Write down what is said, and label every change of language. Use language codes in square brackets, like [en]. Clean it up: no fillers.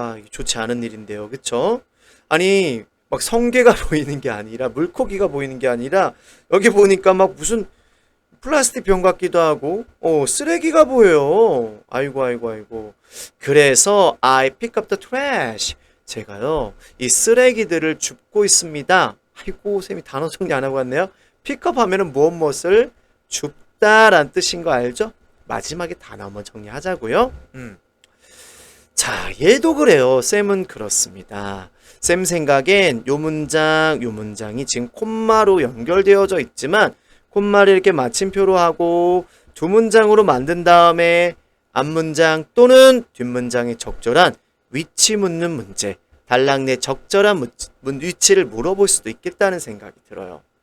[ko] 좋지 않은 일인데요. 그쵸? 아니, 막 성게가 보이는 게 아니라, 물고기가 보이는 게 아니라, 여기 보니까 막 무슨 플라스틱 병 같기도 하고, 쓰레기가 보여요. 아이고. 그래서, [en] I pick up the trash. [ko] 제가요, 이 쓰레기들을 줍고 있습니다. 아이고, 쌤이 단어 정리 안 하고 왔네요. pick up 하면은 무엇을 줍다란 뜻인 거 알죠? 마지막에 단어 한번 정리하자고요. 자, 얘도 그래요. 쌤은 그렇습니다. 쌤 생각엔 요 문장이 지금 콤마로 연결되어져 있지만 콤마를 이렇게 마침표로 하고 두 문장으로 만든 다음에 앞문장 또는 뒷문장에 적절한 위치 묻는 문제, 단락 내 적절한 위치를 물어볼 수도 있겠다는 생각이 들어요.